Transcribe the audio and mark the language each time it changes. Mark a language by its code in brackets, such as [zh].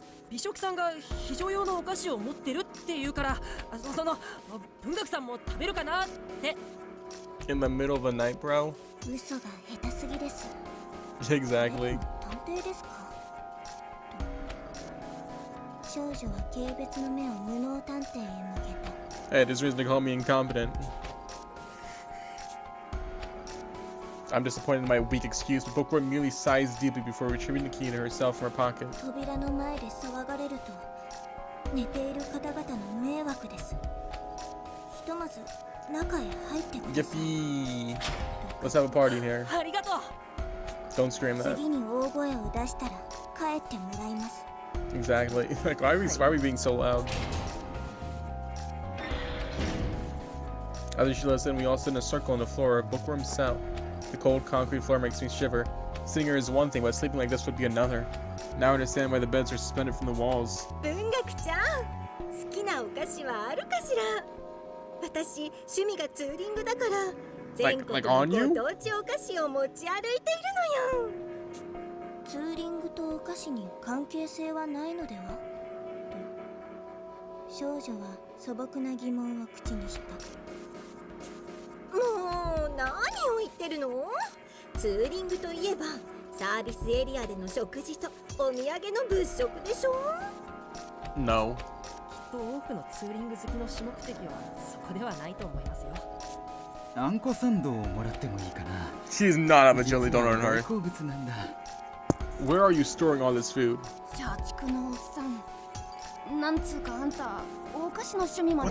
[ja] 美食さんが非常用のお菓子を持ってるっていうから、その文学さんも食べるかなって。 [en] In the middle of the night, bro? [ja] 嘘が下手すぎです。 [en] Exactly. [ja] 探偵ですか？少女は軽蔑の目を無能探偵へ向けた。 [en] Hey, there's reason to call me incompetent. I'm disappointed in my weak excuse, but Bookworm merely sighs deeply before retrieving the key to herself from her pocket. [ja] 扉の前で騒がれると、寝ている方々の迷惑です。ひとまず中へ入ってください。 [en] Yippee! Let's have a party in here. [ja] ありがとう。 [en] Don't scream that. [ja] 次に大声を出したら帰ってもらいます。 [en] Exactly. Like, why are we being so loud? After she listened, we all sit in a circle on the floor of Bookworm's cell. The cold concrete floor makes me shiver. Sitting here is one thing, but sleeping like this would be another. Now I understand why the beds are suspended from the walls. [ja] 文学ちゃん、好きなお菓子はあるかしら。私趣味がツーリングだから全国 [en] Like [ja] の [en] on you? [ja] ご当地お菓子を持ち歩いているのよ。ツーリングとお菓子に関係性はないのでは？と少女は素朴な疑問を口にした。もう何を言ってるの？ツーリングといえばサービスエリアでの食事とお土産の物色でしょ。 [en] No. [ja] きっと多くのツーリング好きの主目的はそこではないと思いますよ。あんこサンドをもらってもいいかな。 [en] She's not have a jelly donut in [ja] 大 [en] her. [ja] 好物なんだ。 [en] Where are you storing all this food? [ja] 社畜のおっさん。なんつうかあんた、お菓子の趣味まで。